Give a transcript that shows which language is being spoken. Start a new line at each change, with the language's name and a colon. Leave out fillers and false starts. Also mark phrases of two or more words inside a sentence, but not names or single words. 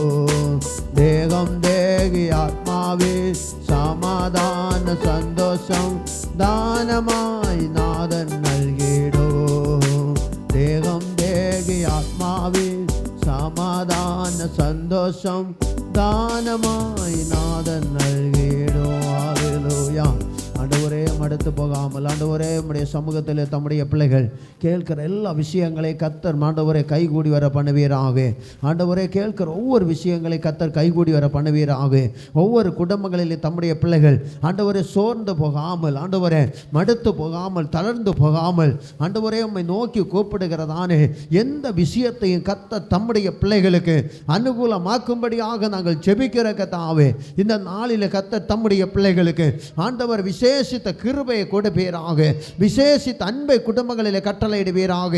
Malayalam: ദേഹം ദേഹി ആത്മാവിൽ സമാധാന സന്തോഷം, ദാനമായി നാഥൻ നൽകിടൂ. ദേഹം ദേഹി ആത്മാവിൽ സമാധാന സന്തോഷം, ദാനമായി നാഥൻ നൽകിടൂ. ഹല്ലേലൂയ.
Tamil: ஆண்டவரே, மடுத்து போகாமல் ஆண்டவரே உம்முடைய சமூகத்தில் தம்முடைய பிள்ளைகள் கேட்கிற எல்லா விஷயங்களை கர்த்தர் ஆண்டவரே கைகூடி வர பண்ணுவீராக. ஆண்டவரே, கேட்கிற ஒவ்வொரு விஷயங்களை கர்த்தர் கைகூடி வர பண்ணுவீராக. ஒவ்வொரு குடும்பங்களிலே தம்முடைய பிள்ளைகள் ஆண்டவரே சோர்ந்து போகாமல், ஆண்டவரே மடுத்து போகாமல், தளர்ந்து போகாமல், ஆண்டவரே உம்மை நோக்கி கூப்பிடுகிறதானே எந்த விஷயத்தையும் கர்த்தர் தம்முடைய பிள்ளைகளுக்கு அனுகூலமாக்கும்படியாக நாங்கள் ஜெபிக்கிற கர்த்தாவே, இந்த நாளில் கர்த்தர் தம்முடைய பிள்ளைகளுக்கு ஆண்டவர் விசேஷித்த கிருபையை கொடுப்பீராக, விசேஷித்த அன்பை குடும்பங்களில் கட்டளையிடுவீராக.